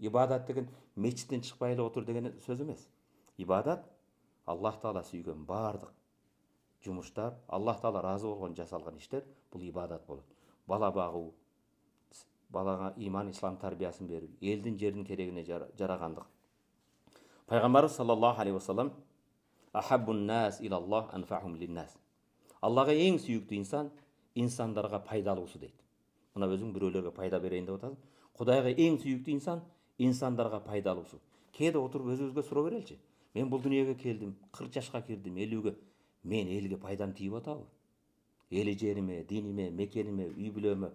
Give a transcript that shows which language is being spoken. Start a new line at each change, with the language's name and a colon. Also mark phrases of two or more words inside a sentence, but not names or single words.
Kyrgyz: Ибадат деген мечиттен чыкпай эле отур деген сөз эмес. Ибадат Аллах Таала сүйгөн бардык жумуштар, Аллах Таала разы болгон жасалган иштер бул ибадат болот. Бала багуу, балага иман, ислам тарбиясын берүү, элдин жердин керегине жарагандык.
Arabic: Пайгамбарыбыз صلى الله عليه وسلم أحب الناس إلى الله أنفعهم للناس.
Kyrgyz: Аллага эң сүйүктүү инсан инсандарга пайдалуусу дейт. Мына өзүң бирөөлөргө пайда берейин деп атасың. Кудайга эң сүйүктүү инсан инсандарга пайдалуусу. Кээде отуруп өзүбүзгө суроо береличи. Мен бул дүйнөгө келдим, 40 жашка кирдим, 50-ге. Мен элге пайдам тийип атабы? Эли жериме, диниме, мекениме, үй бүлөмө.